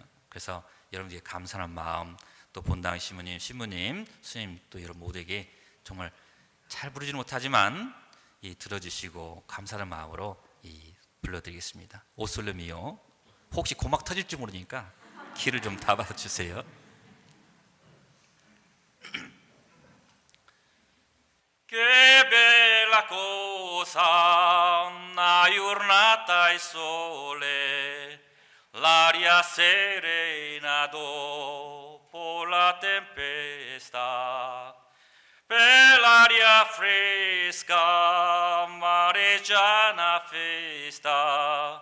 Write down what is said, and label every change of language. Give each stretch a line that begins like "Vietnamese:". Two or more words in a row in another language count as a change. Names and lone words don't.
Korean: 그래서 여러분들의 감사한 마음, 또 본당 신부님, 스님 또 여러분 모두에게 정말 잘 부르지는 못하지만 들어주시고 감사한 마음으로 불러드리겠습니다. 오솔레미오. 혹시 고막 터질지 모르니까 키를 좀 다 받아주세요.
Italian: Che bella cosa una giornata al sole, l'aria serena dopo la tempesta, per l'aria fresca mareggiana festa.